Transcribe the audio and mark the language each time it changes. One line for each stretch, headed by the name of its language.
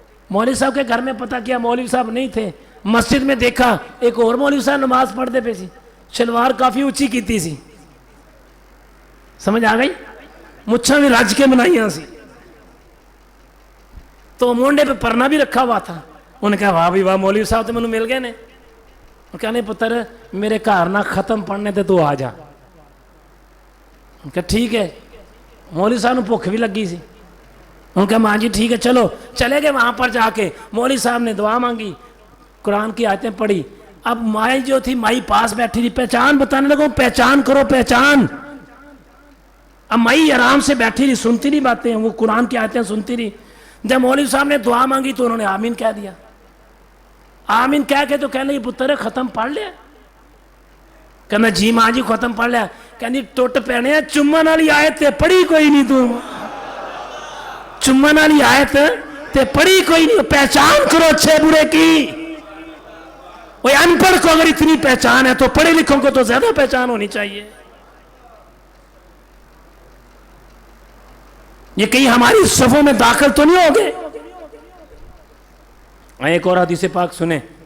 Urdu: مولوی صاحب کے گھر میں پتہ کیا مولوی صاحب نہیں تھے. مسجد میں دیکھا ایک اور مولوی صاحب نماز
Punjabi: پڑھتے پے سی، شلوار کافی اونچی کیتی سی. سمجھ آ گئی؟ مچھاں بھی رج کے بنائیاں سی تو مونڈے پہ پرنا بھی رکھا ہوا تھا. انہوں نے کہا واہ بھی واہ مولوی صاحب تو مینوں مل گئے نے. انہوں کہا نہیں پتر میرے گھر نہ ختم پڑھنے تے تو آ جا.
Urdu: انہوں کہا ٹھیک ہے. مولوی صاحب نے بھوک بھی لگی سی. انہوں کہا ماں جی ٹھیک ہے چلو. چلے گئے وہاں پر جا کے مولوی صاحب نے دعا مانگی, قرآن کی آیتیں پڑھی. اب مائی جو تھی مائی پاس بیٹھی تھی, پہچان بتانے لگا پہچان کرو پہچان. اب مائی آرام سے بیٹھی رہی, سنتی نہیں باتیں, وہ قرآن کی آیتیں سنتی رہی. جب مولوی صاحب نے دعا مانگی تو انہوں نے آمین کہہ دیا. آمین کہہ کے تو کہنے لگی پتر ختم پڑھ لیا؟ کہنا جی ماں جی ختم پڑھ لیا.
Punjabi: کہنی ٹوٹ پینے چومن والی آیت تے پڑھی کوئی نہیں, تو چومن والی آیت تے پڑھی کوئی نہیں.
Urdu: پہچان کرو اچھے برے کی. وہ ان پڑھ کو اگر اتنی پہچان ہے تو پڑھے لکھوں کو تو زیادہ پہچان ہونی چاہیے. یہ کہیں ہماری صفوں میں داخل تو نہیں ہو گئے؟ ایک اور حدیث پاک سنیں.